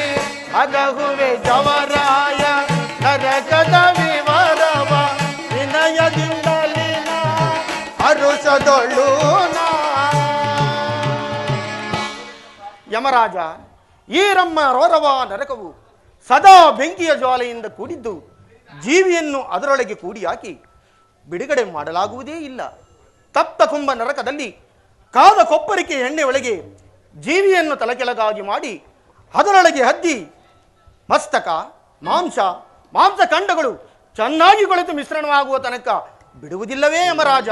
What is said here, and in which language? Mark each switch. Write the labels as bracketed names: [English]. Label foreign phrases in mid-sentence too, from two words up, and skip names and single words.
[Kannada] ಅರಹುವೆ ಜವರಾಯ ನರಕದ ವಿವರವ. ವಿನಯದಿಂದಲಿನ ಹರುಷದೊಳು. ಯಮರಾಜ, ಈ ನಮ್ಮ ರೋರವ ನರಕವು ಸದಾ ಬೆಂಕಿಯ ಜ್ವಾಲೆಯಿಂದ ಕೂಡಿದ್ದು ಜೀವಿಯನ್ನು ಅದರೊಳಗೆ ಕೂಡಿ ಹಾಕಿ ಬಿಡುಗಡೆ ಮಾಡಲಾಗುವುದೇ ಇಲ್ಲ. ತಪ್ತ ಕುಂಭ ನರಕದಲ್ಲಿ ಕಾದ ಕೊಪ್ಪರಿಕೆ ಎಣ್ಣೆ ಒಳಗೆ ಜೀವಿಯನ್ನು ತಲೆಕೆಳಗಾಗಿ ಮಾಡಿ ಅದರೊಳಗೆ ಹದ್ದಿ ಮಸ್ತಕ ಮಾಂಸಖಂಡಗಳು ಚೆನ್ನಾಗಿ ಕೊಳೆತು ಮಿಶ್ರಣವಾಗುವ ತನಕ ಬಿಡುವುದಿಲ್ಲವೇ ಯಮರಾಜ.